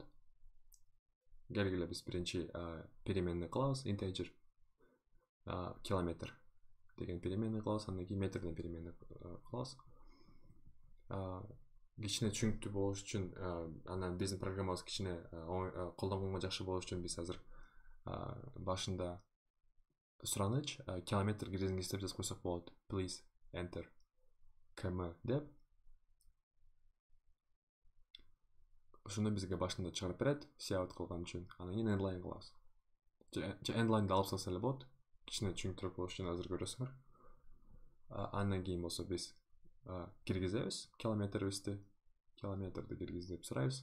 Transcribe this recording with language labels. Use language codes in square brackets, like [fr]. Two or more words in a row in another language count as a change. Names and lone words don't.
[ky] Келгиле биз биринчи переменный кылабыз, integer километр деген переменный кылабыз, андан кийин метрден переменный кылабыз. Кичине түшүнүктүү болуш үчүн, анан биздин программабыз кичине колдонгонго жакшы болуш үчүн биз азыр башында сураныч километр киргизиңиз деп жазып койсок болот. [en] Please enter km деп. [ky] Ошондо бизге башында чыгарып берет, cout кылган үчүн. Анан кийин endline кылабыз. Же endline'ды алып салса эле болот. Кичине түшүнүктүүрөөк болуш үчүн азыр көрөсүңөр. Андан кийин болсо биз киргизебиз километрибизди киргиз деп сурайбыз.